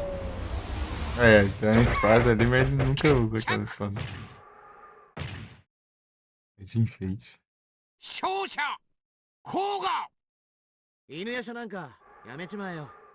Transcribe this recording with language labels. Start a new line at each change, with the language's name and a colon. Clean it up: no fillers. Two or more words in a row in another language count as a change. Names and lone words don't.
Portuguese: É, tem uma espada ali, mas ele nunca usa aquela espada. É de enfeite.
Japanese: 勝者甲賀犬夜叉なんかやめちまえよ。